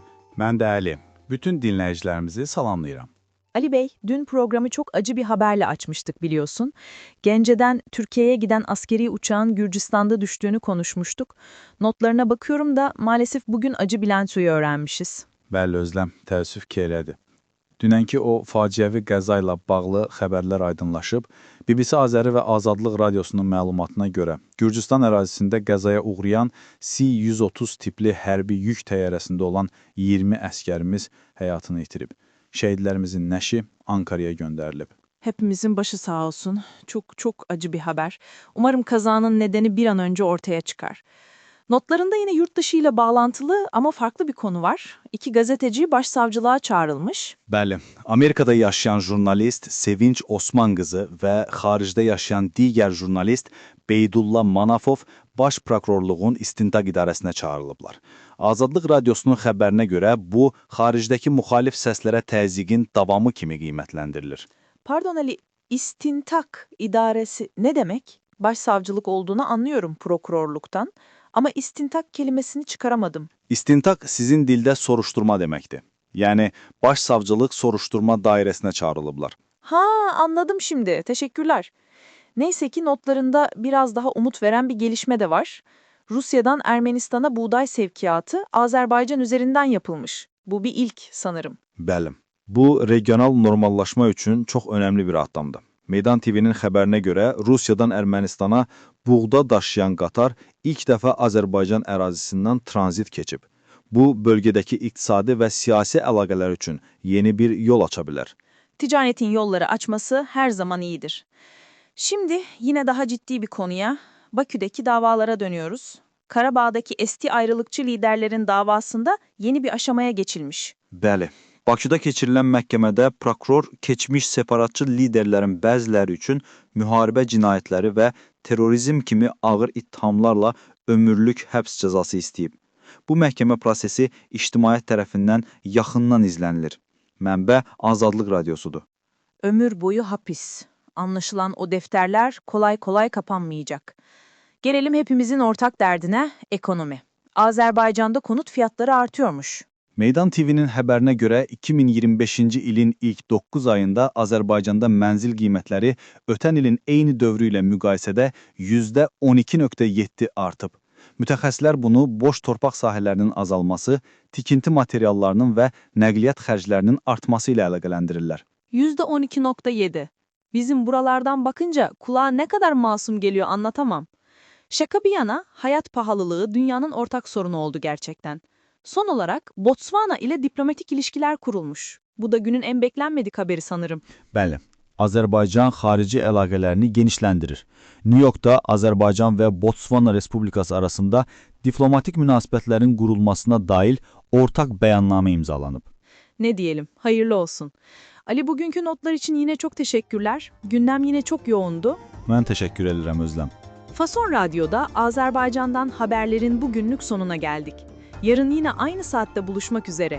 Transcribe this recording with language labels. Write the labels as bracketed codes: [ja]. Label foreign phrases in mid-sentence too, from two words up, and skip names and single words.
[tr] Ben de Ali. Bütün dinleyicilerimizi salamlayıram. Ali Bey, dün programı çok acı bir haberle açmıştık biliyorsun. Gence'den Türkiye'ye giden askeri uçağın Gürcistan'da düştüğünü konuşmuştuk. Notlarına bakıyorum da maalesef bugün acı bilançoyu öğrenmişiz. [az] Bəli Özlem, təəssüf ki elədi. Dünənki o faciəvi qəza ilə bağlı xəbərlər aydınlaşıb. BBC Azəri və Azadlıq Radiosunun məlumatına görə Gürcistan ərazisində qəzaya uğrayan C-130 tipli hərbi yük təyyarəsində olan 20 əskərimiz həyatını itirib. Şəhidlərimizin nəşi Ankara'ya gönderilib. [tr] Hepimizin başı sağ olsun. Çok acı bir haber. Umarım kazanın nedeni bir an önce ortaya çıkar. Notlarında yine yurt dışı ile bağlantılı ama farklı bir konu var. İki gazeteci başsavcılığa çağrılmış. [az] Bəli, Amerikada yaşayan jurnalist Sevinç Osman qızı və xaricdə yaşayan digər jurnalist Beydullah Manafov Baş Prokurorluğun İstintaq İdarəsinə çağrılıblar. Azadlıq Radiosunun xəbərinə görə bu, xaricdəki müxalif səslərə təzyiqin davamı kimi qiymətləndirilir. [tr] Pardon Ali, İstintak İdaresi ne demek? Başsavcılık olduğunu anlıyorum prokurorluktan. Ama istintak kelimesini çıkaramadım. [az] İstintaq sizin dildə soruşturma deməkdir. Yəni, başsavcılıq soruşturma dairəsinə çağrılıblar. [tr] Ha, anladım şimdi. Teşekkürler. Neyse ki notlarında biraz daha umut veren bir gelişme de var. Rusya'dan Ermenistan'a buğday sevkiyatı Azerbaycan üzerinden yapılmış. Bu bir ilk sanırım. [az] Bəli, bu regional normallaşma üçün çox önəmli bir addımdır. Meydan TV'nin xəbərinə görə Rusiyadan Ermənistana buğda daşıyan qatar ilk dəfə Azərbaycan ərazisindən tranzit keçib. Bu, bölgədəki iqtisadi və siyasi əlaqələr üçün yeni bir yol aça bilər. [tr] Ticaretin yolları açması her zaman iyidir. Şimdi yine daha ciddi bir konuya, Bakü'deki davalara dönüyoruz. Karabağ'daki eski ayrılıkçı liderlerin davasında yeni bir aşamaya geçilmiş. [az] Bəli, Bakıda keçirilən məhkəmədə prokuror keçmiş separatçı liderlərin bəziləri üçün müharibə cinayətləri və terrorizm kimi ağır ittihamlarla ömürlük həbs cəzası istəyib. Bu məhkəmə prosesi ictimaiyyət tərəfindən yaxından izlənilir. Mənbə Azadlıq Radiosudur. [tr] Ömür boyu hapis. Anlaşılan o defterler kolay kolay kapanmayacak. Gelelim hepimizin ortak derdine, ekonomi. Azerbaycan'da konut fiyatları artıyormuş. [az] Meydan TV'nin xəbərinə görə 2025-ci ilin ilk 9 ayında Azərbaycanda mənzil qiymətləri ötən ilin eyni dövrü ilə müqayisədə %12,7 artıb. Mütəxəssislər bunu boş torpaq sahələrinin azalması, tikinti materiallarının və nəqliyyat xərclərinin artması ilə əlaqələndirirlər. %12,7. [tr] Bizim buralardan bakınca kulağa ne kadar masum geliyor anlatamam. Şaka bir yana, hayat pahalılığı dünyanın ortak sorunu oldu gerçekten. Son olarak Botswana ile diplomatik ilişkiler kurulmuş. Bu da günün en beklenmedik haberi sanırım. [az] Bəli, Azərbaycan xarici əlaqələrini genişləndirir. New Yorkda Azərbaycan və Botswana Respublikası arasında diplomatik münasibətlərin qurulmasına dair ortak bəyannamə imzalanıb. [tr] Ne diyelim, hayırlı olsun. Ali, bugünkü notlar için yine çok teşekkürler. Gündem yine çok yoğundu. [az] Mən təşəkkür edirəm Özlem. [tr] Fason Radyo'da Azerbaycan'dan haberlerin bugünlük sonuna geldik. Yarın yine aynı saatte buluşmak üzere.